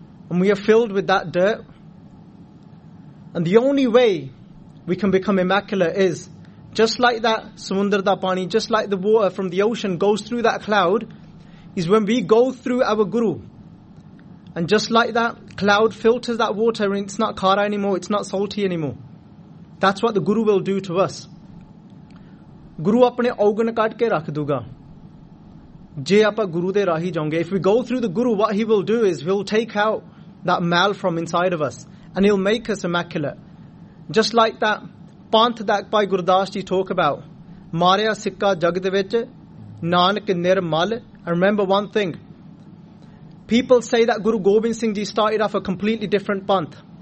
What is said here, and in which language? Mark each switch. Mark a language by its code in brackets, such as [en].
[en] And we are filled with that dirt. And the only way we can become immaculate is just like that [pa] samundar da pani, [en] just like the water from the ocean goes through that cloud, is when we go through our guru. And just like that cloud filters that water, and it's not kara anymore, it's not salty anymore. That's what the guru will do to us. [pa] ਗੁਰੂ ਆਪਣੇ ਔਗਣ ਕੱਟ ਕੇ ਰੱਖ ਦੂਗਾ. ਜੇ ਆਪਾਂ ਗੁਰੂ ਦੇ ਰਾਹੀ ਜਾਉਂਗੇ. [en] If we go through the guru, what he will do is he'll take out that mal from inside of us and he'll make us immaculate. Just like that panth that by Gurdas ji talk about, [pa] Marya Sikka Jagd Vich Nanak Nir Mal. [en] And remember one thing, people say that Guru Gobind Singh ji started off a completely different panth.